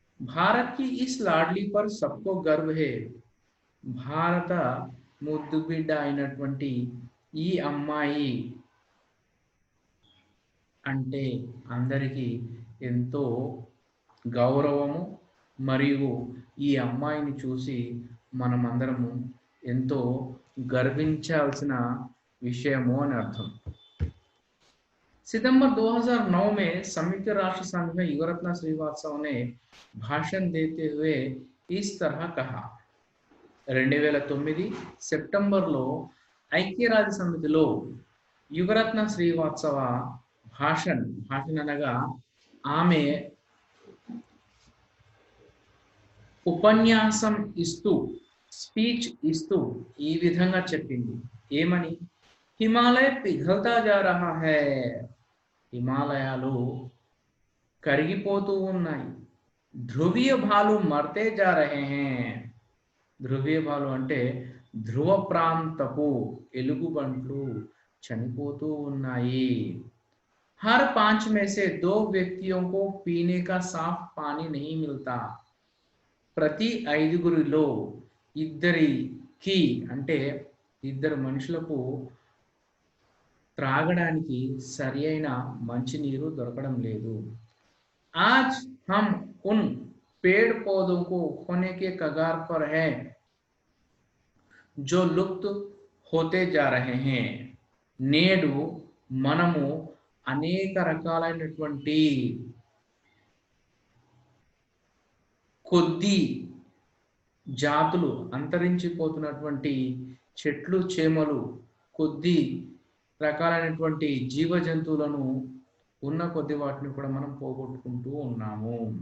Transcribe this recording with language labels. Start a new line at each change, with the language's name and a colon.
Hindi: भारत की इस लाडली पर सबको गर्व है.
Telugu: భారత ముద్దు బిడ్డ అయినటువంటి ఈ అమ్మాయి అంటే అందరికీ ఎంతో గౌరవము, మరియు ఈ అమ్మాయిని చూసి మనమందరము ఎంతో గర్వించాల్సిన విషయము అని అర్థం.
Hindi: सितंबर 2009 में संयुक्त राष्ट्र संघ में युगरत्ना श्रीवास्तव ने भाषण देते हुए इस तरह कहा.
Telugu: 2009 సెప్టెంబర్లో ఐక్యరాజ్య సమితిలో యుగరత్న శ్రీవాస్తవ భాషణ అనగా ఆమె ఉపన్యాసం ఇస్తూ స్పీచ్ ఇస్తూ ఈ విధంగా చెప్పింది. ఏమని?
Hindi: హిమాలయ పిఘల్తా జా రహా హై.
Telugu: హిమాలయాలు కరిగిపోతూ ఉన్నాయి.
Hindi: ధ్రువీయ భాలు మర్తే జా రహే హై.
Telugu: ధ్రువీయ భాలు అంటే ధ్రువ ప్రాంతపు ఎలుగుబంట్లు చనిపోతూ ఉన్నాయి.
Hindi: हर 5 में से 2 व्यक्तियों को पीने का साफ पानी नहीं मिलता.
Telugu: ప్రతి 5గురిలో ఇద్దరికి అంటే ఇద్దరు మనుషులకు త్రాగడానికి సరియైన మంచినీరు దొరకడం లేదు.
Hindi: आज हम उन पेड़ पौधों को खोने के कगार पर है जो लुप्त होते जा रहे हैं.
Telugu: నేడు మనము అనేక రకాలైనటువంటి కొద్ది జాతులు అంతరించిపోతున్నటువంటి చెట్లు చేమలు కొద్ది రకాలైనటువంటి జీవ జంతువులను ఉన్న కొద్ది వాటిని కూడా మనం పోగొట్టుకుంటూ ఉన్నాము.